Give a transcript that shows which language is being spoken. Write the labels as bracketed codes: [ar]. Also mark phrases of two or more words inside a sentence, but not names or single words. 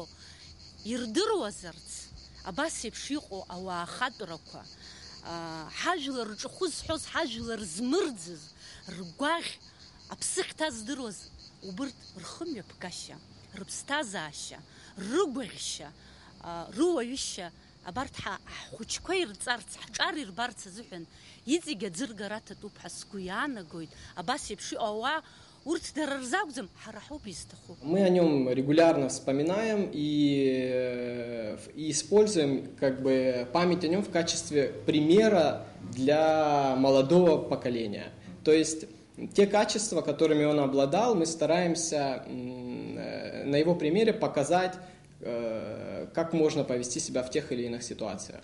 [ab] ирдыруазарц, абас еиԥш иҟоу ауаа ахатәрақәа, ҳажәлар рҿахәы зҳәоз, ҳажәлар змырӡыз, ргәаӷь аԥсы хьҭаздыруаз, убырҭ рхымҩаԥгашьа, рыԥсҭазаашьа, рыгәаӷьшьа, рыуаҩышьа, абарҭ ҳхәыҷқәа ирҵарц, ҳҿар ирбарц азыҳәан иҵегь аӡыргара аҭатәуп ҳәа сгәы иаанагоит. Абас еиԥш иҟоу ауаа урҭ дара рзакәӡам, ҳара ҳауп изҭаху. [ru] Мы о нем регулярно вспоминаем и используем память о нем в качестве примера для молодого поколения. То есть те качества, которыми он обладал, мы стараемся на его примере показать, как можно повести себя в тех или иных ситуациях.